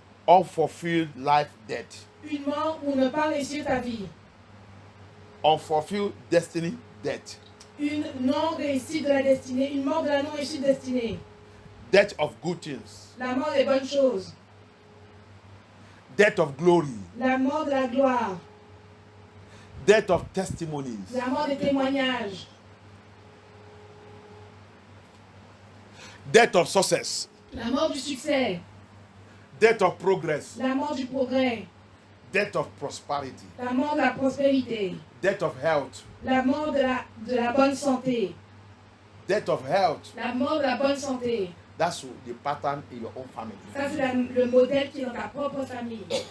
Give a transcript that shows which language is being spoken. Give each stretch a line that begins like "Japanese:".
English: Unfulfilled life death.
French: Une mort pour ne pas réussir ta vie.
English: Unfulfilled destiny death.
French: Une non-réussite de la destinée. Une mort de la non-réussite destinée.
English: Death of good things.
French: La mort des bonnes choses.
English: Death of glory.
French: La mort de la gloire.
English: Death of testimonies.
French: La mort des témoignages.
English: Death of success.
French: La mort du succès.
English: Death of progress.
French: La mort du progrès.
English: Death of prosperity.
French: La mort de la prospérité.
English: Death of health.
French: La mort de la bonne santé.
English: Death of health.
French: La mort de la bonne santé.
English: That's the pattern in your own family.
French: Ça, c'est le modèle qui est dans ta propre famille.